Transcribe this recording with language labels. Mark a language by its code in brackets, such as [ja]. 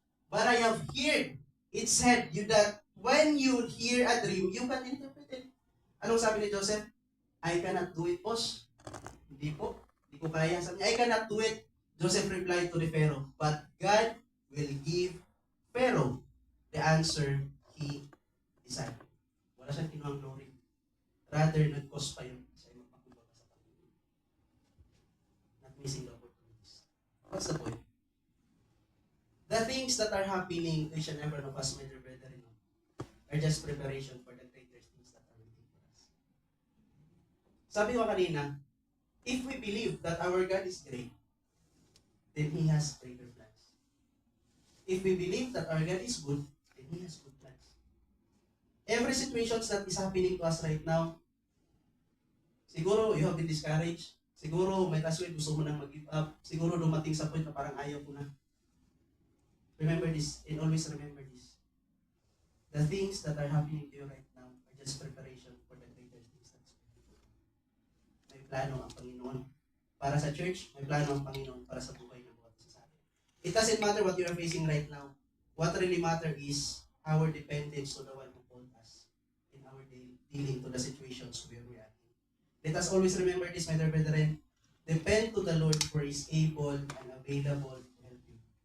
[en] But I have heard it said you that when you hear a dream, you can interpret it. [tl] Anong sabi ni Joseph? [en] I cannot do it, boss. [tl] Hindi po. Hindi ko kaya. Sabi niya, [en] I cannot do it. Joseph replied to the Pharaoh, but God will give Pharaoh the answer he desired. [tl] Wala siyang kinuhang glory. Rather, nag-cause pa yun sa iyo magpakumbaba sa Panginoon. [en] Not missing the opportunities. What's the point? The things that are happening to each and every one of us, my dear brethren, are just preparation for the greater things that are waiting for us. [tl] Sabi ko kanina, [en] if we believe that our God is great, then He has greater plans. If we believe that our God is good, then He has good plans. Every situation that is happening to us right now, siguro you have been discouraged. [tl] Siguro may taswid, gusto mo nang mag-give up. Siguro dumating sa point na parang ayaw ko na. [en] Remember this, and always remember this. The things that are happening to you right now are just preparation for the greater things that's going to. [tl] May plano ang Panginoon para sa church, may plano ang Panginoon para sa buhay ng bawat isa sa atin. [en] It doesn't matter what you are facing right now. What really matters is our dependence to the one who called us in our dealing to the situations where we are in. Let us always remember this, my dear brethren. Depend to the Lord, for He is able and available to help you.